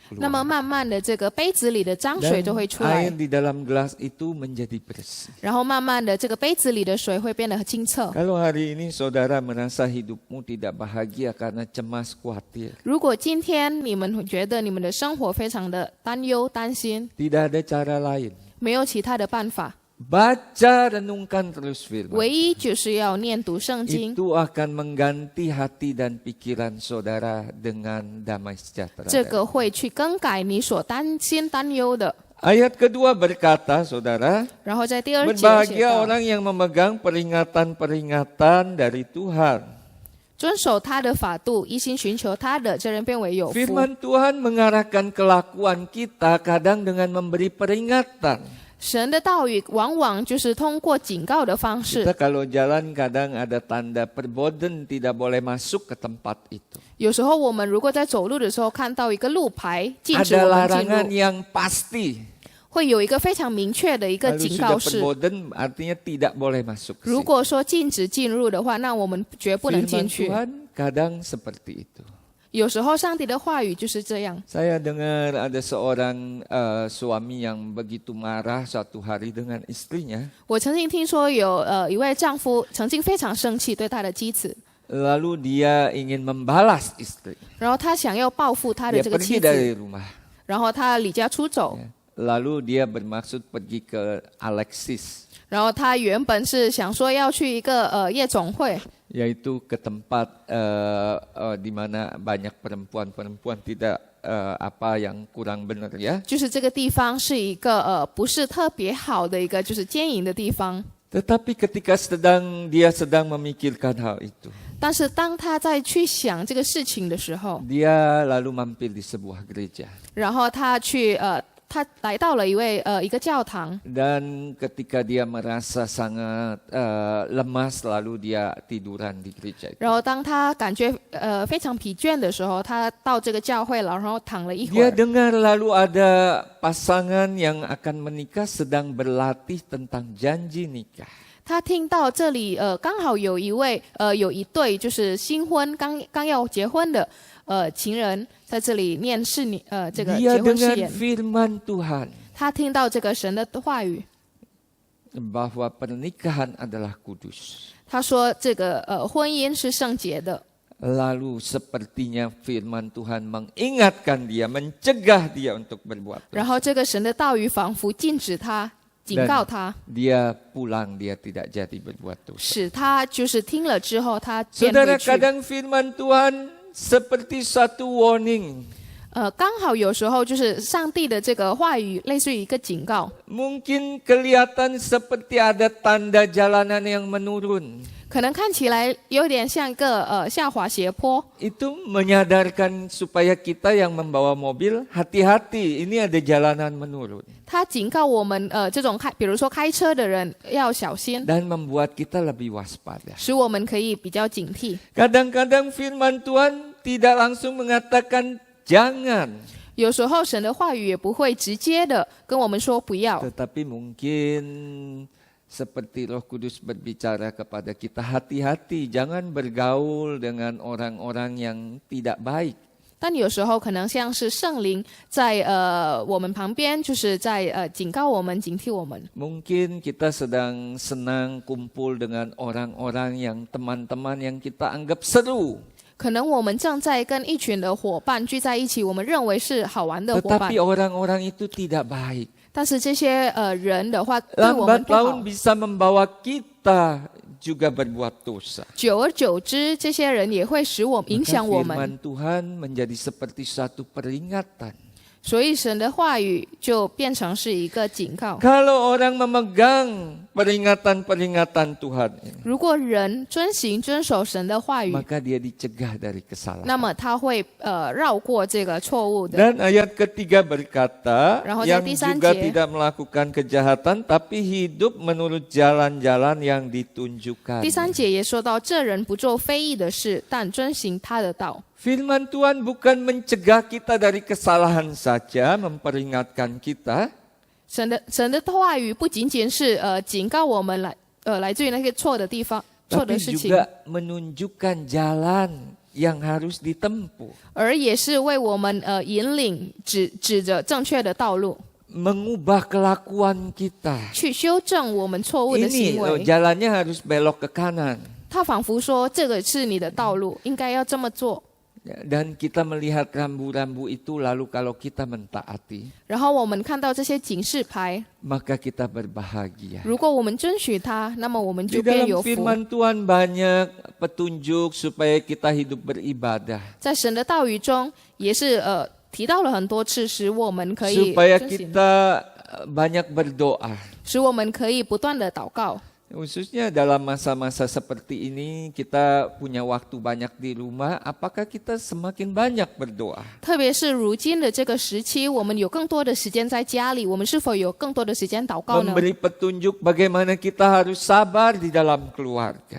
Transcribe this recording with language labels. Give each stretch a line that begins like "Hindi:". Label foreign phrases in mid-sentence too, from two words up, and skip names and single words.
Chinese: 那么
Indonesian: keluar.
Chinese: 慢慢的这个杯子里的脏水
Indonesian: Dan
Chinese: 就会出
Indonesian: air
Chinese: 来，
Indonesian: di dalam gelas itu menjadi bersih.
Chinese: 然后慢慢的这个杯子里的水会变得很清澈。
Indonesian: Kalau hari ini saudara merasa hidupmu tidak bahagia karena cemas khawatir,
Chinese: 如果今天你们觉得你们的生活非常的担忧、担心，
Indonesian: tidak ada cara lain.
Chinese: 没有其他的办法，
Indonesian: Baca renungkan terus firman.
Chinese: 唯一就是要念读圣经，
Indonesian: Itu akan mengganti hati dan pikiran saudara dengan damai sejahtera.
Chinese: 这个会去更改你所担心、担忧的。
Indonesian: Ayat kedua berkata, saudara,
Chinese: 然后在第二节写
Indonesian: berbahagia
Chinese: 道，
Indonesian: orang yang memegang peringatan-peringatan dari Tuhan.
Chinese: 遵守他的法度，一心寻求他的，这人变为有福。
Indonesian: Firman Tuhan mengarahkan kelakuan kita kadang dengan memberi peringatan.
Chinese: 神的道语往往就是通过警告的方式
Indonesian: Kita，kalau jalan kadang ada tanda perboden tidak boleh masuk ke tempat itu.
Chinese: 有时候我们如果在走路的时候看到一个路牌禁止
Indonesian: Ada
Chinese: 我们进
Indonesian: larangan
Chinese: 入，
Indonesian: yang pasti.
Chinese: 会有一个非常明确的一个
Indonesian: Kalau
Chinese: 警
Indonesian: sudah
Chinese: 告示。
Indonesian: perboden artinya tidak boleh masuk ke
Chinese: 如
Indonesian: situ.
Chinese: 果说禁止进入的话，那我们绝不能进
Indonesian: Firman
Chinese: 去。
Indonesian: Tuhan kadang seperti itu.
Chinese: 有时候上帝的话语就是这样。
Indonesian: Saya dengar ada seorang suami yang begitu marah suatu hari dengan istrinya.
Chinese: 我曾经听说有一位丈夫曾经非常生气对他的妻子，
Indonesian: Lalu dia ingin membalas istri.
Chinese: 然后他想要报复他的
Indonesian: Dia
Chinese: 这个
Indonesian: pergi
Chinese: 妻
Indonesian: dari
Chinese: 子，
Indonesian: rumah.
Chinese: 然后他离家出走，
Indonesian: Lalu dia bermaksud pergi ke Alexis,
Chinese: 然后他原本是想说要去一个夜总会，
Indonesian: yaitu ke tempat di mana banyak perempuan-perempuan tidak apa yang kurang benar ya.
Chinese: 就是这个地方是一个不是特别好的一个就是奸淫的地方。
Indonesian: Tetapi ketika dia sedang memikirkan hal itu,
Chinese: 但是当他在去想这个事情的时候，
Indonesian: dia lalu mampir di sebuah gereja.
Chinese: 然后他来到了一个教堂，
Indonesian: Dan ketika dia merasa sangat lemas, lalu dia tiduran di gereja itu.
Chinese: 然后当他感觉非常疲倦的时候，他到这个教会了，然后躺了一会
Indonesian: Dia
Chinese: 儿。
Indonesian: dengar lalu ada pasangan yang akan menikah sedang berlatih tentang janji nikah.
Chinese: 他听到这里刚好有一对就是新婚刚要结婚的情人在这里念这个
Indonesian: Dia
Chinese: 结婚誓
Indonesian: dengar
Chinese: 言。
Indonesian: firman Tuhan.
Chinese: 他听到这个神的话语，
Indonesian: bahwa pernikahan adalah kudus.
Chinese: 他说这个婚姻是圣洁的。
Indonesian: Lalu sepertinya firman Tuhan mengingatkan dia, mencegah dia untuk berbuat
Chinese: 然
Indonesian: dosa.
Chinese: 后这个神的道语仿佛禁止他、警告他，
Indonesian: Dia pulang, dia tidak jadi berbuat dosa.
Chinese: 使他就是听了之后他变
Indonesian: Saudara,
Chinese: 回去。
Indonesian: kadang firman Tuhan seperti satu warning.
Chinese: 刚好有时候就是上帝的这个话语类似于一个警告，
Indonesian: Mungkin kelihatan seperti ada tanda jalanan yang menurun.
Chinese: 可能看起来有点像一个下滑斜坡。
Indonesian: Itu menyadarkan supaya kita yang membawa mobil hati-hati, ini ada jalanan menurun.
Chinese: 他警告我们这种比如说开车的人要小心，
Indonesian: Dan membuat kita lebih waspada.
Chinese: 使我们可以比较警惕。
Indonesian: Kadang-kadang firman Tuhan tidak langsung mengatakan jangan.
Chinese: 有时候神的话语也不会直接的跟我们说不要，
Indonesian: Tetapi mungkin seperti Roh Kudus berbicara kepada kita, hati-hati, jangan bergaul dengan orang-orang yang tidak baik.
Chinese: 但有时候可能像是圣灵在我们旁边，就是在警告我们、警惕我们。
Indonesian: Mungkin kita sedang senang kumpul dengan orang-orang yang teman-teman yang kita anggap seru.
Chinese: 可能我们正在跟一群的伙伴聚在一起，我们认为是好玩的伙伴
Indonesian: Tetapi，orang-orang itu tidak baik.
Chinese: 但是这些人的话对我们
Indonesian: Lambat
Chinese: 不好
Indonesian: laun，bisa membawa kita juga berbuat dosa.
Chinese: 久而久之，这些人也会使我影
Indonesian: Maka
Chinese: 响我们。
Indonesian: firman Tuhan menjadi seperti satu peringatan.
Chinese: 所以神的话语就变成是一个警告。
Indonesian: Kalau orang memegang peringatan-peringatan Tuhan ini,
Chinese: 如果人遵守神的话语，
Indonesian: maka dia dicegah dari kesalahan.
Chinese: 那么他会绕过这个错误的。
Indonesian: Dan ayat ketiga berkata, yang
Chinese: 第三
Indonesian: juga
Chinese: 节
Indonesian: tidak melakukan kejahatan, tapi hidup menurut jalan-jalan yang ditunjukkan.
Chinese: 第三节也说到，这人不做非义的事，但遵行他的道。
Indonesian: Firman Tuhan bukan mencegah kita dari kesalahan saja, memperingatkan kita,
Chinese: 神的话语不仅仅是警告我们来自于那些错的地方、错
Indonesian: tapi
Chinese: 的事情，
Indonesian: juga menunjukkan jalan yang harus ditempuh.
Chinese: 而也是为我们引领指着正确的道路，
Indonesian: Mengubah kelakuan kita.
Chinese: 去修正我们错误的
Indonesian: Ini
Chinese: 行
Indonesian: loh,
Chinese: 为。
Indonesian: jalannya harus belok ke kanan.
Chinese: 他仿佛说，这个是你的道路，应该要这么做。
Indonesian: Dan kita melihat rambu-rambu itu, lalu kalau kita mentaati,
Chinese: 然后我们看到这些警示牌，
Indonesian: maka kita berbahagia.
Chinese: 如果我们遵循它，那么我们
Indonesian: Di
Chinese: 就变
Indonesian: dalam
Chinese: 有福。
Indonesian: firman Tuhan banyak petunjuk supaya kita hidup beribadah.
Chinese: 在神的道语中，也是提到了很多次，使我们可以
Indonesian: Supaya
Chinese: 遵行，
Indonesian: kita banyak berdoa.
Chinese: 使我们可以不断的祷告。
Indonesian: Khususnya dalam masa-masa seperti ini, kita punya waktu banyak di rumah, apakah kita semakin banyak berdoa?
Chinese: 特别是如今的这个时期，我们有更多的时间在家里，我们是否有更多的时间祷告呢？
Indonesian: Memberi petunjuk bagaimana kita harus sabar di dalam keluarga.